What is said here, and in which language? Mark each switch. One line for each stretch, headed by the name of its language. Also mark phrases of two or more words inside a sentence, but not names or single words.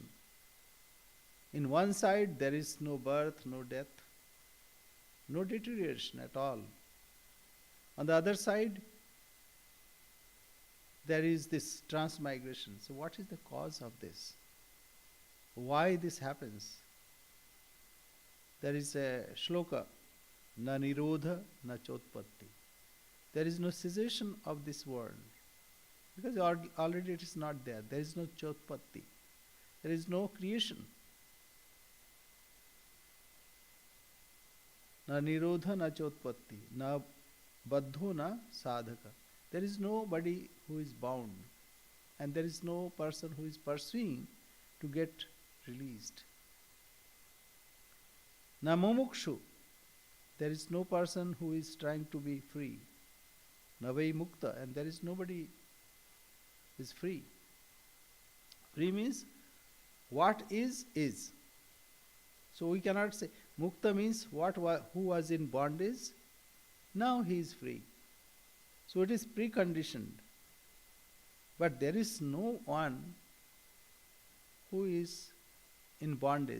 English: In one side there is no birth, no death, no deterioration at all. On the other side, there is this transmigration. So what is the cause of this? Why this happens? There is a shloka,
Sanskrit: na nirodha na chotpatti.
English: There is no cessation of this world. Because already it is not there. There is no chotpatti. There is no creation.
Sanskrit: Na nirodha na chotpatti, na baddho na sadhaka.
English: There is nobody who is bound, and there is no person who is pursuing to get released.
Sanskrit: Na mumukshu.
English: There is no person who is trying to be free.
Sanskrit: Na vai mukta,
English: and there is nobody who is free. Free means what is. So we cannot say mukta means who was in bondage, now he is free. So it is preconditioned. But there is no one who is in bondage.